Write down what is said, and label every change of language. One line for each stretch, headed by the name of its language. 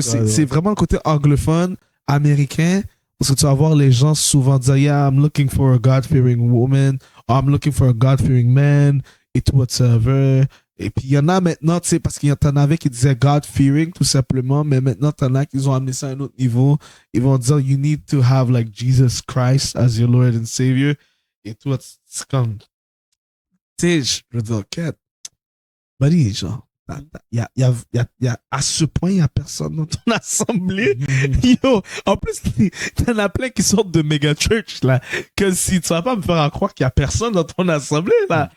French: C'est vraiment le côté anglophone, américain, parce que tu vas voir les gens souvent dire,
English: yeah, I'm looking for a God-fearing woman, or I'm looking for a God-fearing man,
French: et tout, whatsoever. Et puis, il y en a maintenant, tu sais, parce qu'il y en avait qui disaient God-fearing, tout simplement, mais maintenant, t'en as qui ont amené ça à un autre niveau. Ils vont dire,
English: you need to have, like, Jesus Christ as your Lord and Savior.
French: Et tout, c'est comme... Tu sais, je veux dire, Kat, buddy, genre, y a, à ce point, il n'y a personne dans ton assemblée. Yo, en plus, t'en as plein qui sortent de méga church, là. Que si tu vas pas me faire croire qu'il n'y a personne dans ton assemblée, là.